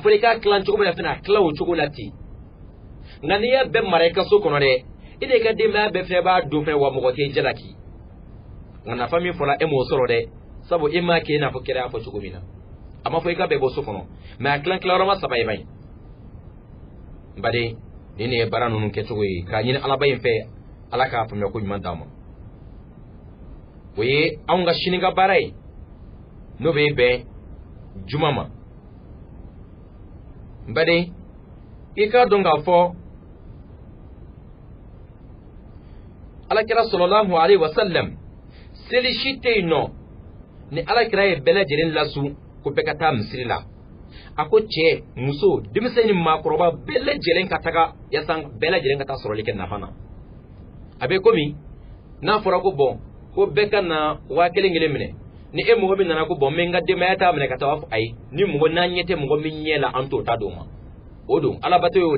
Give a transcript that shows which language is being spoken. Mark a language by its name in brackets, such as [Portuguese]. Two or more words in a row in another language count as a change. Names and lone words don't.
[Bambara] fɔra i k'a tilan cogo min na fɛnɛ a tilan o cogo la ten nka n'i y'a bɛɛ mara i ka so kɔnɔ dɛ e de ka denbaya bɛɛ fɛnɛ b'a dun fɛnɛ wa mɔgɔ tɛ jalaki nka nafa min fɔra e m'o sɔrɔ dɛ sabu e m'a kɛ i n'a fɔ kɛra y'a fɔ cogo min na a ma fɔ i ka bɛɛ bɔ so kɔnɔ mais a tilan tilayɔrɔma 3 ye ban n baden nin de ye baara ninnu kɛcogo ye k'a ɲini Alaba in fɛ Ala k'a faamuya ko ɲuman d'an ma o ye anw ka sini ka baara ye n'o bɛ bɛn juma ma n baden i k'a dɔn k'a fɔ Alakira [Arabic] صلى الله عليه وسلم [Bambara] seli si tɛ yen nɔ ni Alakira ye bɛɛ lajɛlen lasu ko bɛɛ ka taa misiri la a ko cɛ muso denmisɛn ni maakɔrɔba bɛɛ lajɛlen ka taga yaasa bɛɛ lajɛlen ka taa sɔrɔli kɛ nafa na a bɛ komi n'a fɔra ko bɔn ko bɛɛ ka na 1000 minɛ ni e mɔgɔ min nana ko bɔn n bɛ n ka denbaya ta minɛ ka taa b'a fɔ ayi ni mɔgɔ n'an ɲɛ tɛ mɔgɔ min ɲɛ la an t'o ta d'o ma o don Alabato y'o de